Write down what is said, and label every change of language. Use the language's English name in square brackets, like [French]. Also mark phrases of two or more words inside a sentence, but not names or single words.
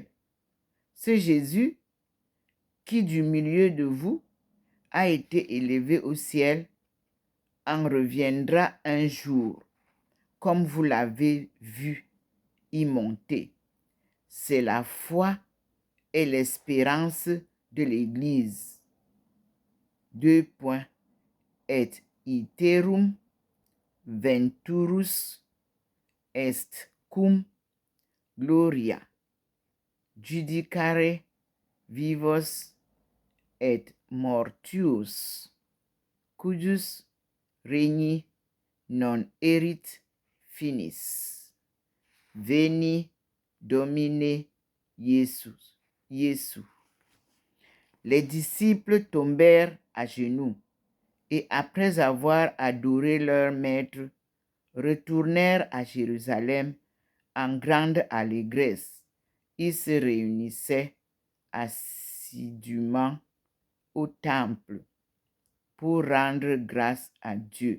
[French] Ce Jésus qui du milieu de vous a été élevé au ciel en reviendra un jour, comme vous l'avez vu y monter. C'est la foi et l'espérance de l'Église. 2 points. [Latin] Et iterum venturus est cum gloria judicare vivos et mortuus, cujus regni non erit finis. Veni Domine Iesus. [French] Les disciples tombèrent à genoux et après avoir adoré leur maître, retournèrent à Jérusalem en grande allégresse. Ils se réunissaient assidûment au temple pour rendre grâce à Dieu.